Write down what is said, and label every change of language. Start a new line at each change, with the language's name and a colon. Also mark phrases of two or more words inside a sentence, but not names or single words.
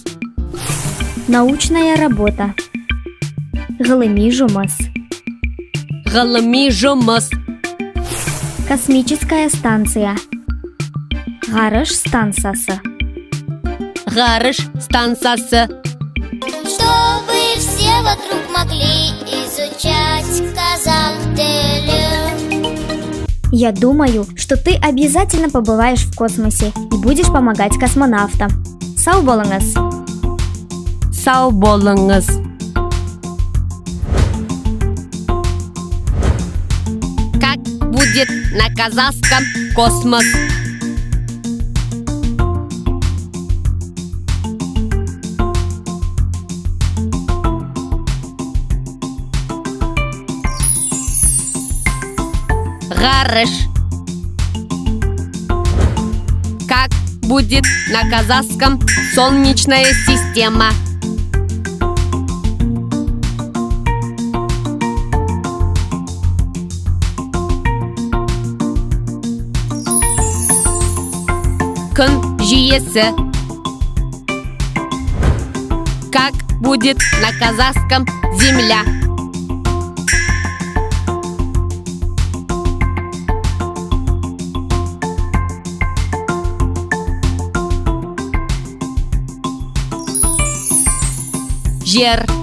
Russian: Научная работа.
Kazakh: Ғылыми жұмыс. Ғылыми жұмыс.
Russian: Космическая станция.
Kazakh: Ғарыш станциясы. Ғарыш станциясы.
Russian: Чтобы все вокруг могли изучать Казахстан. Я думаю, что ты обязательно побываешь в космосе и будешь помогать космонавтам.
Kazakh: Сау болыңыз. Сау болыңыз.
Russian: Как будет на казахском космос?
Kazakh: Гараж.
Russian: Как будет на казахском Солнечная система?
Kazakh: Күн жүйесі.
Russian: Как будет на казахском Земля?
Kazakh: Жер.